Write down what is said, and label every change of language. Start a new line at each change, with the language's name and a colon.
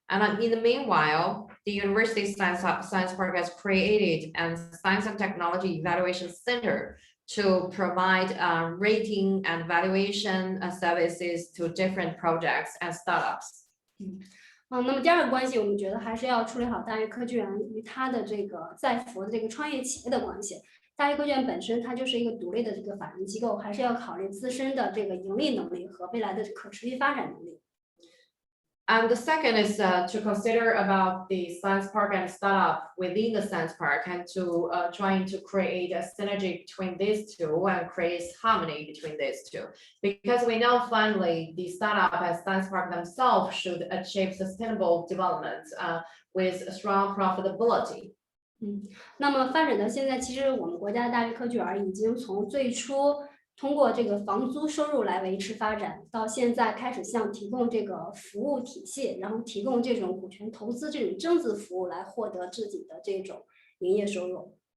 English: And in the meanwhile, the University Science Park has created a Science and Technology Evaluation Center to provide rating and valuation services to different projects and startups.
Chinese: 那么第二个关系，我们觉得还是要处理好大学科技园与它的这个在服的这个创业企业的关系。大学科技园本身它就是一个独立的这个法人机构，还是要考虑自身的这个盈利能力和未来的可持续发展能力。
English: And the second is to consider about the science park and startup within the science park and to trying to create a synergy between these two and create harmony between these two. Because we know finally the startup and science park themselves should achieve sustainable development with strong profitability.
Chinese: 那么发展到现在，其实我们国家的大学科技园已经从最初通过这个房租收入来维持发展，到现在开始向提供这个服务体系，然后提供这种股权投资这种增值服务来获得自己的这种营业收入。